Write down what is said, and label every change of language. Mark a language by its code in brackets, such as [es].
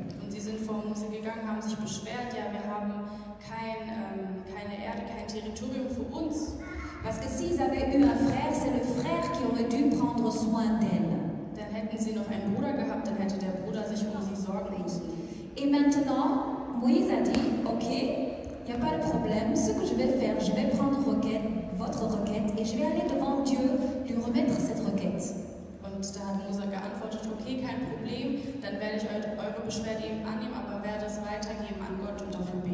[de] Und sie sind vor Mose gegangen, haben sich beschwert, ja, wir haben keine Erde, kein Territorium für uns. [fr] Parce que s'ils avaient eu un frère, c'est le frère qui aurait dû prendre soin d'elles. [de] Dann hätten sie noch einen Bruder gehabt, dann hätte der Bruder sich um sie sorgen müssen. [fr] Et maintenant, Moïse a dit, ok, il n'y a pas de problème, ce que je vais faire, je vais prendre votre requête, et je vais aller devant Dieu, lui remettre cette requête. [de] Und da hat Mose geantwortet, okay, kein Problem, dann werde ich eure Beschwerde eben annehmen, aber werde es weitergeben an Gott und auf